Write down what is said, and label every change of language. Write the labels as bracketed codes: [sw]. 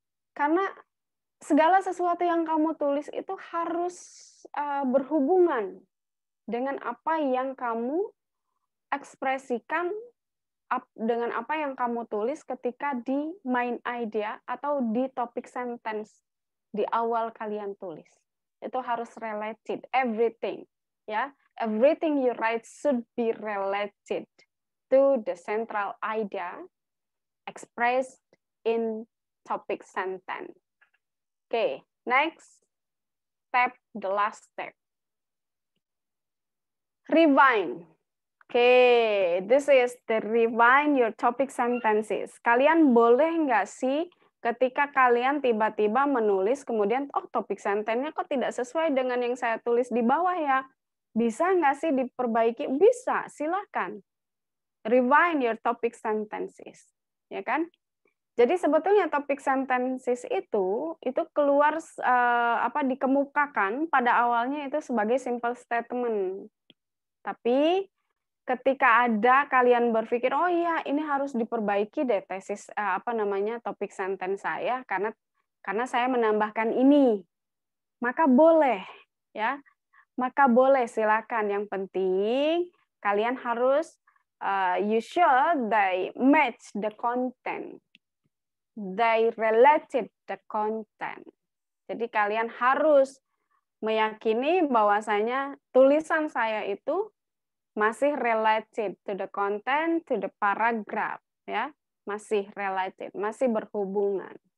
[id] Karena segala sesuatu yang kamu tulis itu harus berhubungan dengan apa yang kamu ekspresikan, dengan apa yang kamu tulis ketika di main idea atau di topik sentence di awal kalian tulis. Itu harus related, everything. [en] Ya, everything you write should be related to the central idea expressed in topic sentence. Okay, next step, the last step. Refine. Okay, this is the refine your topic sentences. [id] Kalian boleh nggak sih ketika kalian tiba-tiba menulis kemudian topik sentence-nya kok tidak sesuai dengan yang saya tulis di bawah ya? Bisa nggak sih diperbaiki? Bisa, silakan. [en] Refine your topic sentences, [id] ya kan? Jadi sebetulnya topic sentences itu keluar dikemukakan pada awalnya itu sebagai simple statement. Tapi ketika ada kalian berpikir, oh iya ini harus diperbaiki deh tesis topik sentence saya karena saya menambahkan ini. Maka boleh ya. Maka boleh, silakan. Yang penting kalian harus [en] you should they match the content. They related the content. [id] Jadi kalian harus meyakini bahwasanya tulisan saya itu masih [en] related to the content, to the paragraph, [id] ya, masih related, masih berhubungan.